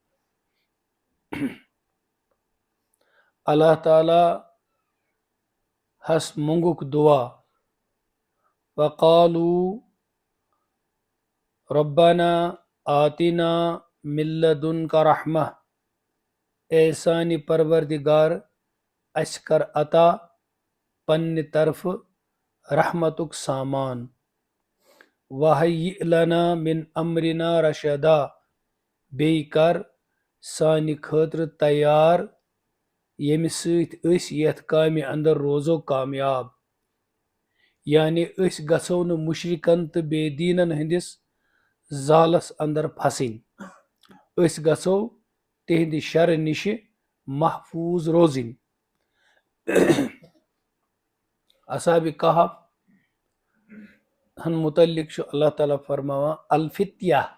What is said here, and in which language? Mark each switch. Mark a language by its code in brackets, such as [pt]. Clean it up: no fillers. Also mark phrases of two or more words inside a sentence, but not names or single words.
[ks] اللہ تعالیٰ ہس مونگُکھ دعا [ar] وقالوا ربنا آتنا من لدنک رحمہ [ks] اے سانہِ پروردگار اَسہِ کر عطا پننہِ طرفہٕ رحمتُک سامان [ar] وَہَیِّئْ لَنَا مِنْ أَمْرِنَا رَشَدًا [ks] بیٚیہِ کر سانہِ خٲطرٕ تیار ییٚمہِ سۭتۍ أسۍ یتھ کامہِ اندر روزو کامیاب یعنی أسۍ گژھو نہٕ مُشرِکن تہٕ بے دیٖنن ہٕنٛدِس زالس اندر پھسٕنۍ أسۍ گژھو تِہنٛدِ شرٕ نِشہِ محفوظ روزٕنۍ اصحابِ کہف ہن متعلق چھُ اللہ تعالیٰ فرماوان الفتیہ